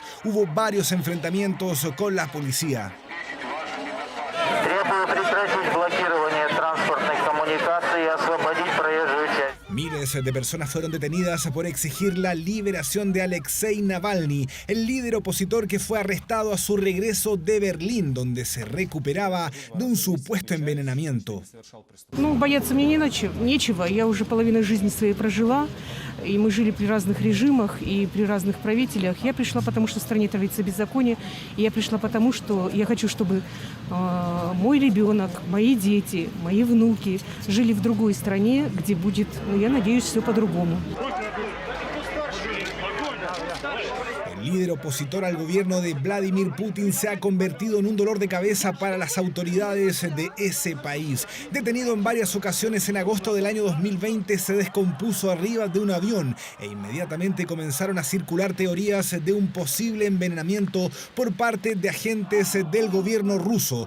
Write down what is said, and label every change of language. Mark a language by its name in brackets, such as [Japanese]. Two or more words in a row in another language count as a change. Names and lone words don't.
[Spanish] Hubo varios enfrentamientos con la policía. Miles de personas fueron detenidas por exigir la liberación de Alexei Navalny, el líder opositor que fue arrestado a su regreso de Berlín, donde se recuperaba de un supuesto envenenamiento. [Russian] Бояться мне нечего. Я уже половину жизни своей прожила, и мы жили при разных режимах и при разных правителях. Я пришла, потому что в стране творится беззаконие, и я пришла, потому что я хочу, чтобы мой ребенок, мои дети, мои внуки жили в другой стране, где будет, я надеюсь, все по-другому. [Spanish] El líder opositor al gobierno de Vladimir Putin se ha convertido en un dolor de cabeza para las autoridades de ese país. Detenido en varias ocasiones en agosto del año 2020, se descompuso arriba de un avión e inmediatamente comenzaron a circular teorías de un posible envenenamiento por parte de agentes del gobierno ruso.